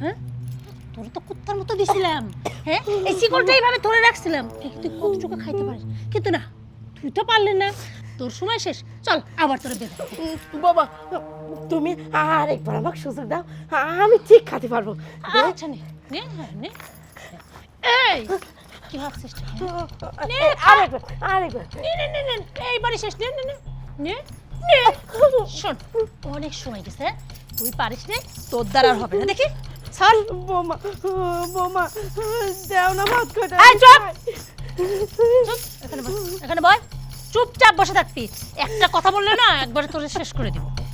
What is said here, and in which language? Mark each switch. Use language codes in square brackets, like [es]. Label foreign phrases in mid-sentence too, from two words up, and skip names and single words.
[bn] হ্যাঁ তোর তো কুত্তার মতো দিছিলাম, হ্যাঁ এই শিকলটা এইভাবে ধরে রাখছিলাম তুই কতটুকু খাইতে পারিস, কিন্তু না তুই তো পারলি না, তোর সময় শেষ। চল আবার তোর বেঁধে দেব। বাবা তুমি আরেকবার আমাকে সুযোগ দাও, আমি ঠিক খেতে পারবো। আচ্ছা নে নে নে। এই কি ভাবছিস নে আরেকবার আরেকবার। নে নে নে নে এইবারই শেষ। নে নে নে নে নে। শোন অনেক সময় গেছে, তুই পারিস নে, তোর দ্বারা আর হবে না দেখি। চল বোমা বোমা দেও না ভাত কটা। এই চুপ চুপ, এখানে বস, এখানে বস, চুপচাপ বসে থাকবি। একটা কথা বললে না একবারে তোরে শেষ করে দিব।